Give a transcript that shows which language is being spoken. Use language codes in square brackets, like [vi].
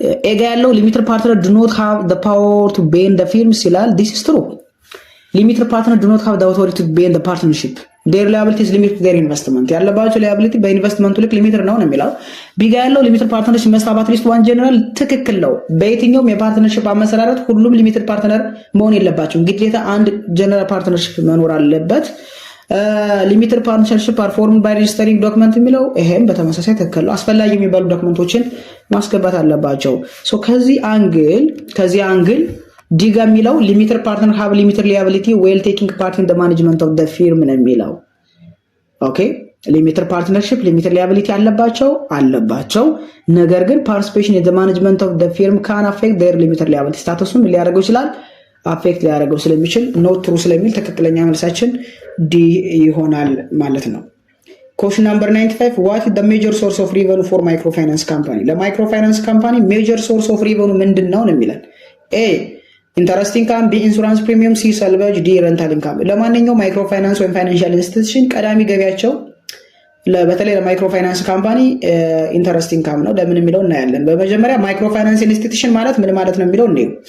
[en] ኤ ጋ ያለው limited partner do not have the power to ban the firms ይላል። this is true. limited partner do not have the authority to ban the partnership. their liability is limited to their investment [am] ያለባቸው liability በኢንቨስትመንቱ ልክ ሊሚትድ ነው የሚለው። ቢጋ ያለው limited partnership must have at least one general ትክክል ነው። በየትኛውም የፓርትነርሺፕ አመሰራረት ሁሉም ሊሚትድ ፓርትነር መሆን የለባቸውም፣ ግዴታ አንድ ጀነራል ፓርትነርሺፕ መኖር አለበት። [en] ሊሚትድ ፓርትነርሺፕ አር ፎርምድ ባይ ሬጂስተሪንግ ዶክመንት [am] የሚለው ይሄም በተመሳሳይ ትክክል ነው። አስፈላጊ የሚባሉ ዶክመንቶችን ማስገባት አለባቸው። ሶ ከዚህ አንግል ዲጋ የሚለው [en] ሊሚትድ ፓርትነር ሃቭ ሊሚትድ ሊያቢሊቲ ዌል ቴኪንግ ፓርት ኢን ዘ ማኔጅመንት ኦፍ ዘ ፊርም [am] ነው የሚለው። ኦኬ ሊሚትድ ፓርትነርሺፕ ሊሚትድ ሊያቢሊቲ አለባቸው፣ ነገር ግን [en] ፓርቲሲፔሽን ኢን ዘ ማኔጅመንት ኦፍ ዘ ፊርም ካን አፌክት ዜር ሊሚትድ ሊያቢሊቲ [am] ስታተሱን ሊያደርገው ይችላል፣ አፌክት ሊያደርገው ስለሚችል ኖት ትሩ ስለሚል ትክክለኛ መልሳችን ዲ ይሆናል ማለት ነው። [en] Question number 95. What is the major source of revenue for microfinance company? [am] ለማይክሮፋይናንስ ካምፓኒ ሜጀር ሶርስ ኦፍ ሪቨኑ ምንድነው ነው የሚለን? ኤ ኢንተረስት ኢንካም፣ ቢ ኢንሹራንስ ፕሪሚየም፣ ሲ ሰልቨጅ፣ ዲ ረንታል ኢንካም። ለማንኛውም ማይክሮፋይናንስ ወይም ፋይናንሻል ኢንስቲትዩሽን ቀዳሚ ገቢያቸው በተለይ ለማይክሮፋይናንስ ካምፓኒ ኢንተረስት ኢንካም ነው። ለምን የሚለው እናያለን። በመጀመሪያ ማይክሮፋይናንስ ኢንስቲትዩሽን ማለት ምን ማለት ነው የሚለው እንዴ።